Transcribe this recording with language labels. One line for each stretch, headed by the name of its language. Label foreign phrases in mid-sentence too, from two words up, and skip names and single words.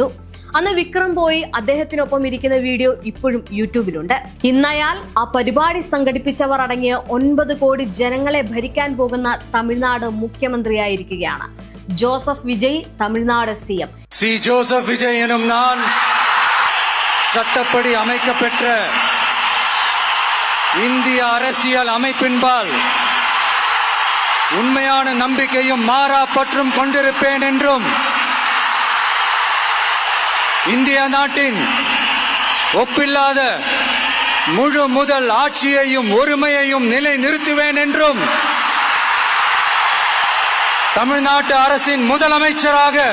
Malayalam: അന്ന് വിക്രം പോയി അദ്ദേഹത്തിനൊപ്പം ഇരിക്കുന്ന വീഡിയോ ഇപ്പോഴും യൂട്യൂബിലുണ്ട്. ഇന്നയാൾ ആ പരിപാടി സംഘടിപ്പിച്ചവർ അടങ്ങിയ 9 കോടി ജനങ്ങളെ ഭരിക്കാൻ പോകുന്ന തമിഴ്നാട് മുഖ്യമന്ത്രിയായിരിക്കുകയാണ്. ജോസഫ് വിജയ് തമിഴ്നാട് CM. സി ജോസഫ് വിജയ് എന്നും ഞാൻ
Tamil: சட்டப்படி அமைக்கப்பெற்ற இந்திய அரசியல் அமைப்பின்பால் உண்மையான நம்பிக்கையும் மாறா பற்றும் கொண்டிருப்பேன் என்றும் இந்திய நாட்டின் ஒப்பில்லாத முழு முதல் ஆட்சியையும் ஒருமையையும் நிலை நிறுத்துவேன் என்றும் தமிழ்நாட்டு அரசின் முதலமைச்சராக